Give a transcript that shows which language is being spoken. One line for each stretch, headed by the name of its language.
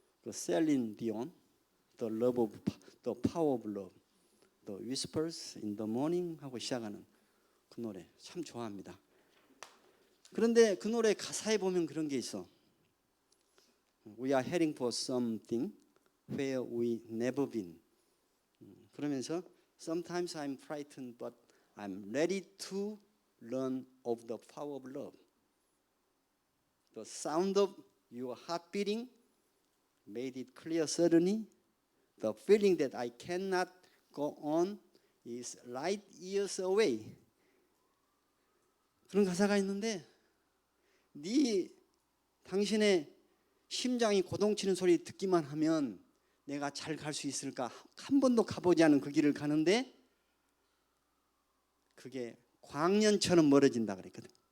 Korean: 셀린 디온, The Power of Love,
English: The Whispers in the Morning
Korean: 하고 시작하는 그 노래 참 좋아합니다. 그런데 그 노래 가사에 보면 그런 게 있어.
English: We are heading for something where we never been.
Korean: 그러면서
English: Sometimes I'm frightened, but I'm ready to learn of the power of love. The sound of your heart beating made it clear suddenly. The feeling that I cannot go on is light years away.
Korean: 그런 가사가 있는데 당신의 심장이 고동치는 소리 듣기만 하면 내가 잘 갈 수 있을까? 한 번도 가보지 않은 그 길을 가는데 그게 광년처럼 멀어진다 그랬거든.